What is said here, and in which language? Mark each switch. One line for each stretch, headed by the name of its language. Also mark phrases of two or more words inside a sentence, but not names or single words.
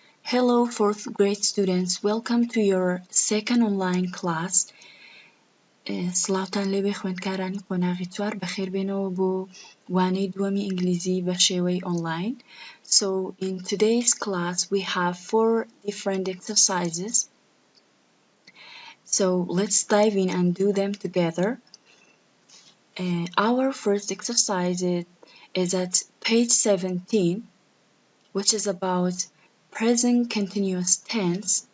English: Hello, fourth grade students. Welcome to your second online class.
Central Kurdish: سڵاوتان لێبێ خوێندکارانی قۆناغی 4 بەخێر بێنەوە بۆ وانەی دووەمی ئینگلیزی بە شێوەی online.
English: So in today's class we have 4 different exercises. So let's dive in and do them together. Our first exercise is at page 17, which is about present continuous tense.